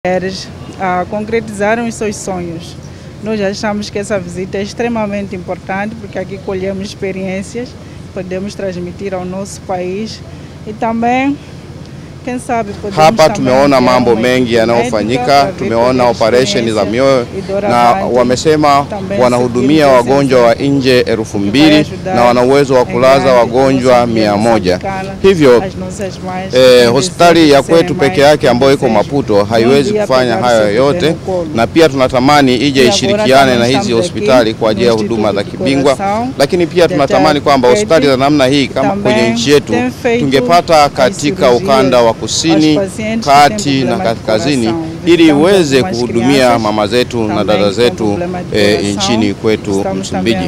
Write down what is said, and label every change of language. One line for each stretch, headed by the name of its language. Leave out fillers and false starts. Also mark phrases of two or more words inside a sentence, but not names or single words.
Portuguese: A concretizarem os seus sonhos. Nós achamos que essa visita é extremamente importante porque aqui colhemos experiências, podemos transmitir ao nosso país e também, quem sabe,
Swahili: hapa tumeona mambo mengi yanayofanyika, tumeona operation za mioyo na wamesema wanahudumia wagonjwa wa nje 2000 na wana uwezo wa kulaza wagonjwa 100. Hivyo hospitali ya kwetu peke yake ambayo iko Maputo haiwezi kufanya hayo yote, na pia tunatamani ije ishirikiane na hizi hospitali kwa ajili ya huduma za kibingwa, lakini pia tunatamani kwamba hospitali za namna hii kama kwenye nchi yetu tungepata katika ukanda wa kusini, kati na kaskazini, ili iweze kuhudumia mama zetu na dada zetu nchini kwetu Msumbiji.